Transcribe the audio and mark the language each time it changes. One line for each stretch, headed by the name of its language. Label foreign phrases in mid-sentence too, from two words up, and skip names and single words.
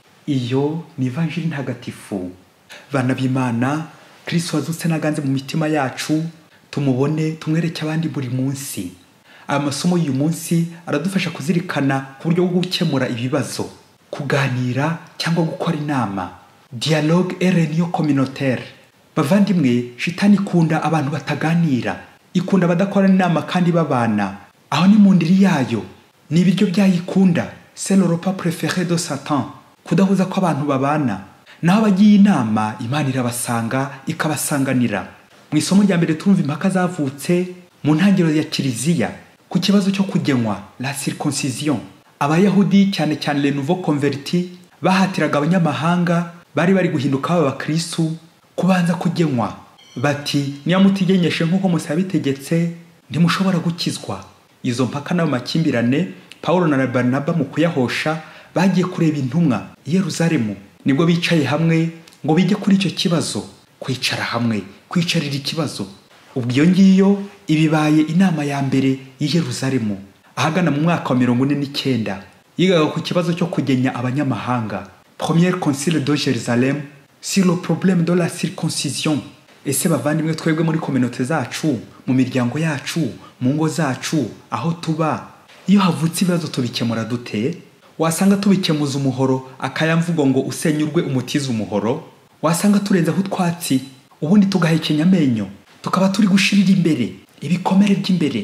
Kinyarwanda: Iyo ni Ivanjili ntagatifu. Bana b'Imana, Kristo wazutse naganze mu mitima yacu, tumubone tumwereke abandi buri munsi. Aya masomo y'uyu munsi aradufasha kuzirikana ku buryo bwo gukemura ibibazo, kuganira cyangwa gukora inama.
French: Dialogue et réunion communautaire.
Kinyarwanda: Bavandimwe, shitani ikunda abantu bataganira, ikunda badakora inama kandi babana. Aho ni mu ndiri yayo, ni ibiryo byayikunda.
French: C'est le repas préféré de Satan,
Kinyarwanda: kudahuza ko abantu babana. Naho abagiye inama, Imana irabasanga ikabasanganira. Mu isomo rya mbere turumva impaka zavutse mu ntangiriro ya Kiliziya ku kibazo cyo kugenwa,
French: la circoncision.
Kinyarwanda: Abayahudi cyane cyane
French: les nouveaux convertis
Kinyarwanda: bahatiraga abanyamahanga bari guhinduka abakristo kubanza kugenwa. Bati, niba mutigenyeshe nk'uko Musa yabitegetse ntimushobora gukizwa. Izo mpaka n'amakimbirane Pawulo na Barnaba mu kuyahosha bagiye kureba intumwa i Yerusalemu. Nibwo bicaye hamwe ngo bige kuri icyo kibazo, kwicara hamwe, kwicarira ikibazo. Ubwo iyo ngiyo ibibaye inama ya mbere i Yerusalemu ahagana mu mwaka wa 49. Yigaga ku kibazo cyo kugenya abanyamahanga.
French: Premier concile de Jérusalem sur le problème de la circoncision.
Kinyarwanda: Ese bavandimwe, twebwe muri communauté zacu, mu miryango yacu, mu ngo zacu, aho tuba, iyo havutse ibibazo tubikemura dute? Wasanga tubikemuza umuhoro, akayamvugo ngo usenyurwe umutiza umuhoro. Wasanga turenza aho twatsi, ubundi tugahekenya amenyo, tukaba turi gushirira imbere ibikomere by'imbere.